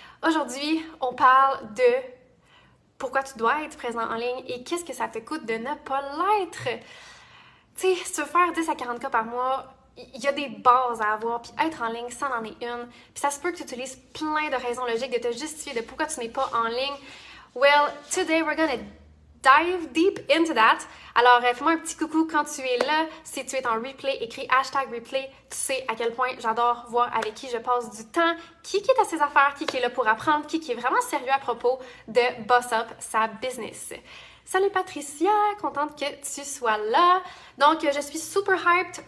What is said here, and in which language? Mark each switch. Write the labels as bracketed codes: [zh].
[fr] Aujourd'hui, on parle de pourquoi tu dois être présent en ligne et qu'est-ce que ça te coûte de ne pas l'être. Tu sais, si tu veux faire 10 à 40 cas par mois, il y a des bases à avoir, puis être en ligne, ça en est une. Puis ça se peut que tu utilises plein de raisons logiques de te justifier de pourquoi tu n'es pas en ligne. [en] Well, today we're gonna dive deep into that. [fr] Alors, fais-moi un petit coucou quand tu es là. Si tu es en replay, écris #replay. Tu sais à quel point j'adore voir avec qui je passe du temps, qui est à ses affaires, qui est là pour apprendre, qui est vraiment sérieux à propos de [en] boss up [fr] sa business. Salut Patricia, contente que tu sois là. Donc, je suis super hyped.